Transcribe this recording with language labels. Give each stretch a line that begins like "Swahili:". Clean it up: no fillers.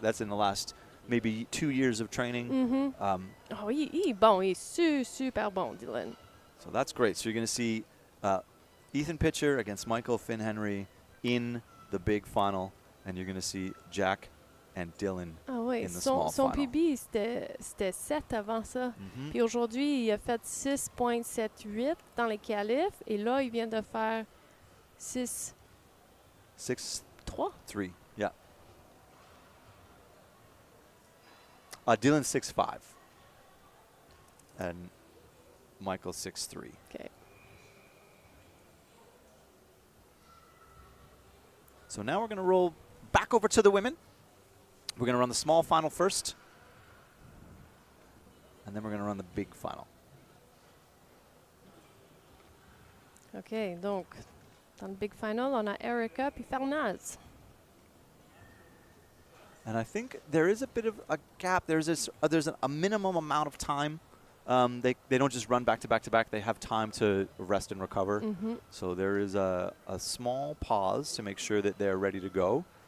English: That's in the last maybe 2 years of training.
French: Oh, il est bon. Il est super bon, Dylan.
English: So that's great. So you're going to see Ethan Pitcher against Michael Finn Henry in the big final, and you're going to see Jack and Dylan
French: Ah oui,
English: in the small
French: son
English: final.
French: PB, c'était 7 avant ça. Puis aujourd'hui, il a fait 6.78 dans les qualifs. Et là, il vient de faire 6.3.
English: 6-3, yeah. Dylan 6'5", and Michael 6'3". OK. So now we're going to roll back over to the women. We're going to run the small final first, and then we're going to run the big final.
French: OK, donc, dans le big final, on a Erica puis Farnaz.
English: And I think there is a bit of a gap. There's a minimum amount of time. They don't just run back to back to back. They have time to rest and recover. So there is a small pause to make sure that they're ready to go.